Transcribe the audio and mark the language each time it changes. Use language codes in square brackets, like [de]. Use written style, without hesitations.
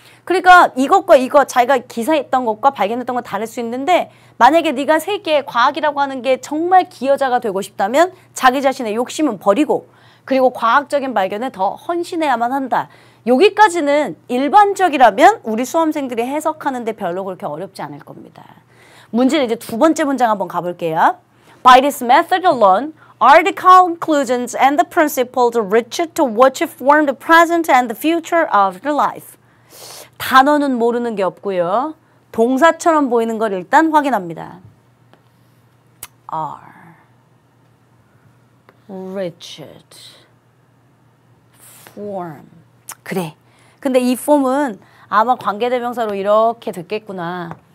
[ko] 그러니까 이것과 이거 자기가 기사했던 것과 발견했던 건 다를 수 있는데 만약에 네가 세계에 과학이라고 하는 게 정말 기여자가 되고 싶다면 자기 자신의 욕심은 버리고 그리고 과학적인 발견에 더 헌신해야만 한다. 여기까지는 일반적이라면 우리 수험생들이 해석하는데 별로 그렇게 어렵지 않을 겁니다. 문제는 이제 두 번째 문장 한번 가볼게요. [en] By this method alone are the conclusions and the principles reached to what form the present and the future of the life. [ko] 단어는 모르는 게 없고요. 동사처럼 보이는 걸 일단 확인합니다. [en] are reached form. [ko] 그래. 근데 이 form은 아마 관계대명사로 이렇게 됐겠구나.